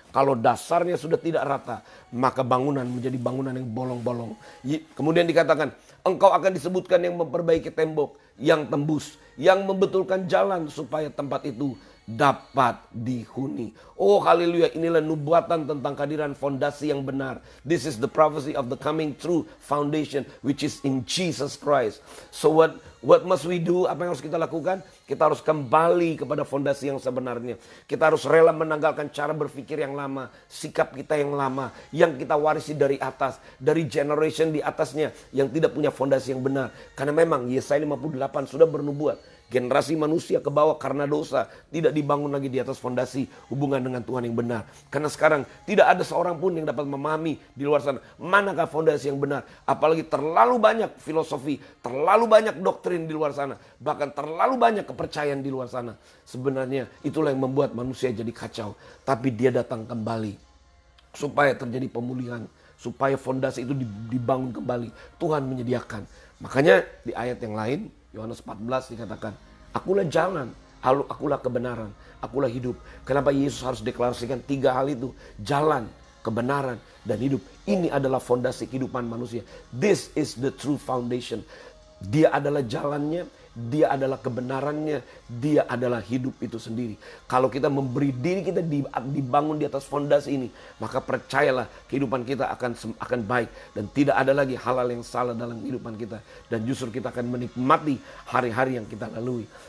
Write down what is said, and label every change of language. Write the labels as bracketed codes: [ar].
[id] Kalau dasarnya sudah tidak rata, maka bangunan menjadi bangunan yang bolong-bolong. Kemudian dikatakan, engkau akan disebutkan yang memperbaiki tembok yang tembus, yang membetulkan jalan supaya tempat itu dapat dihuni. Oh haleluya, inilah nubuatan tentang kehadiran fondasi yang benar. [en] This is the prophecy of the coming true foundation which is in Jesus Christ. So what must we do? [id] Apa yang harus kita lakukan? Kita harus kembali kepada fondasi yang sebenarnya. Kita harus rela menanggalkan cara berpikir yang lama, sikap kita yang lama, yang kita warisi dari atas, dari generation di atasnya yang tidak punya fondasi yang benar. Karena memang Yesaya 58 sudah bernubuat. Generasi manusia ke bawah karena dosa tidak dibangun lagi di atas fondasi hubungan dengan Tuhan yang benar. Karena sekarang tidak ada seorang pun yang dapat memahami di luar sana manakah fondasi yang benar. Apalagi terlalu banyak filosofi, terlalu banyak doktrin di luar sana. Bahkan terlalu banyak kepercayaan di luar sana. Sebenarnya itulah yang membuat manusia jadi kacau. Tapi dia datang kembali supaya terjadi pemulihan. Supaya fondasi itu dibangun kembali. Tuhan menyediakan. Makanya di ayat yang lain, Yohanes 14 dikatakan, akulah jalan, akulah kebenaran, akulah hidup. Kenapa Yesus harus deklarasikan 3 hal itu? Jalan, kebenaran, dan hidup. Ini adalah fondasi kehidupan manusia. [en] This is the true foundation. [id] Dia adalah jalannya, dia adalah kebenarannya, dia adalah hidup itu sendiri. Kalau kita memberi diri kita dibangun di atas fondasi ini, maka percayalah kehidupan kita akan baik. Dan tidak ada lagi hal-hal yang salah dalam kehidupan kita. Dan justru kita akan menikmati hari-hari yang kita lalui.